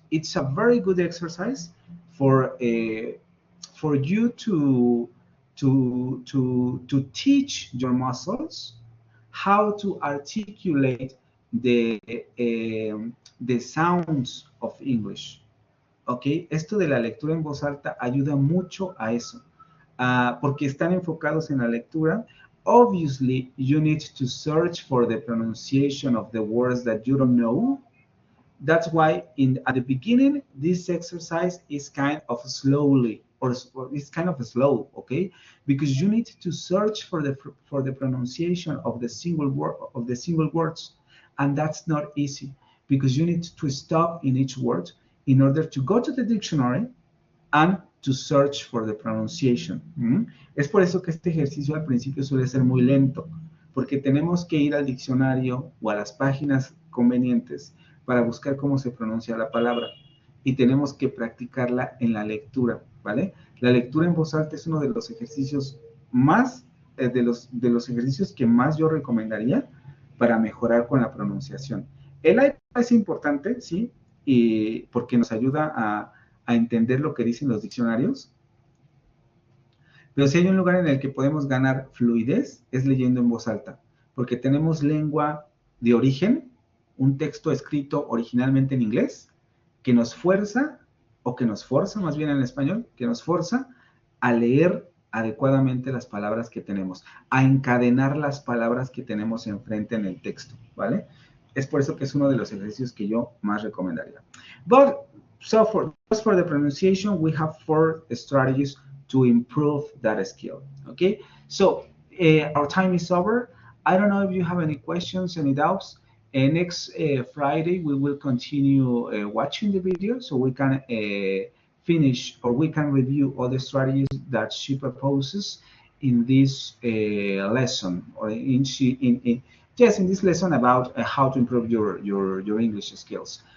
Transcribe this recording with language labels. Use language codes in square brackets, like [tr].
[en] It's a very good exercise for you to teach your muscles how to articulate the sounds of English. ¿Ok? [es] Esto de la lectura en voz alta ayuda mucho a eso, porque están enfocados en la lectura. [en] Obviously, you need to search for the pronunciation of the words that you don't know. That's why at the beginning, this exercise is kind of slowly, or it's kind of slow, okay? Because you need to search for the pronunciation of the single words, and that's not easy, because you need to stop in each word in order to go to the dictionary and to search for the pronunciation. [es] Es por eso que este ejercicio al principio suele ser muy lento, porque tenemos que ir al diccionario o a las páginas convenientes para buscar cómo se pronuncia la palabra, y tenemos que practicarla en la lectura, ¿vale? La lectura en voz alta es uno de los ejercicios más, de los ejercicios que más yo recomendaría para mejorar con la pronunciación. El iPad es importante, sí, y porque nos ayuda a entender lo que dicen los diccionarios, pero si hay un lugar en el que podemos ganar fluidez, es leyendo en voz alta, porque tenemos lengua de origen, un texto escrito originalmente en inglés, que nos fuerza, o que nos forza, más bien en español, que nos forza a leer adecuadamente las palabras que tenemos, a encadenar las palabras que tenemos enfrente en el texto, ¿vale? Es por eso que es uno de los ejercicios que yo más recomendaría. [en] But, just for the pronunciation, we have 4 strategies to improve that skill, okay? So, our time is over. I don't know if you have any questions, any doubts. Next Friday, we will continue watching the video so we can finish, or we can review all the strategies that she proposes in this lesson, or in this lesson about how to improve your English skills.